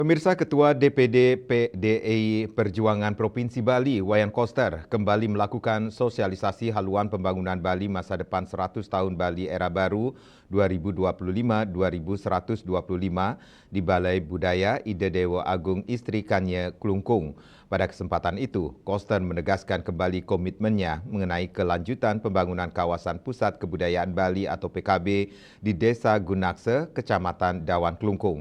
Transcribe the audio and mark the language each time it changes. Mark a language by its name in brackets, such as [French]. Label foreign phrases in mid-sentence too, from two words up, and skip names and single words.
[Indonesian] Pemirsa, Ketua DPD PDI Perjuangan Provinsi Bali, Wayan Koster, kembali melakukan sosialisasi haluan pembangunan Bali masa depan 100 tahun Bali era baru 2025-2125 di Balai Budaya Ide Dewa Agung Istri Kanye Klungkung. Pada kesempatan itu, Koster menegaskan kembali komitmennya mengenai kelanjutan pembangunan kawasan Pusat Kebudayaan Bali atau PKB di Desa Gunakse, Kecamatan Dawan Klungkung.